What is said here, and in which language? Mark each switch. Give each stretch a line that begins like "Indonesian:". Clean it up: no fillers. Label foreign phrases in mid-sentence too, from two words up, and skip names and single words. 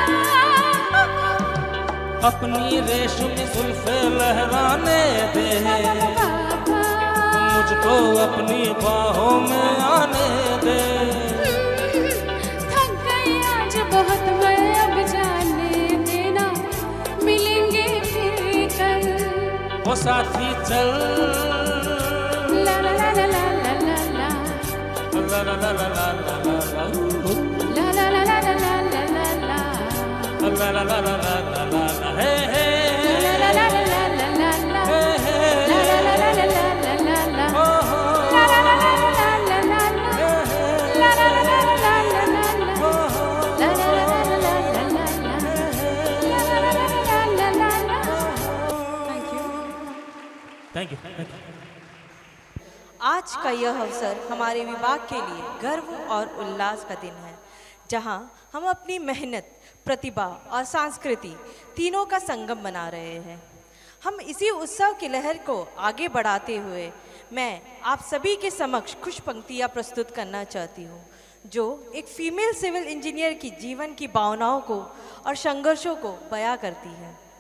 Hindi: अपनी रेशमी जुल्फे लहराने दे, मुझको अपनी बाहों में आने दे। थक गई आज बहुत मैं, अब जाने देना, मिलेंगे फिर कल, वो साथी चल। ला ला ला ला ला ला ला ला, ला ला ला ला ला ला ला ला, ला ला ला ला ला ला ला ला ला, ला ला ला ला ला ला ला ला, हे हे, ला ला ला ला ला ला ला ला, हे हे, ला ला ला ला ला ला ला ला, ओ हो, ला ला ला ला ला ला ला ला, हे हे, ला ला ला ला ला ला ला ला, ओ हो, ला ला ला ला ला ला ला ला, ला ला ला ला ला ला ला।
English: thank you.
Hindi: आज का यह अवसर हमारे विभाग के लिए गर्व और उल्लास का दिन है, जहां हम अपनी मेहनत, प्रतिभा और संस्कृति तीनों का संगम बना रहे हैं। हम इसी उत्सव की लहर को आगे बढ़ाते हुए मैं आप सभी के समक्ष कुछ पंक्तियाँ प्रस्तुत करना चाहती हूँ, जो एक
English: female civil engineer
Hindi: की जीवन की भावनाओं को और संघर्षों को बयां करती है।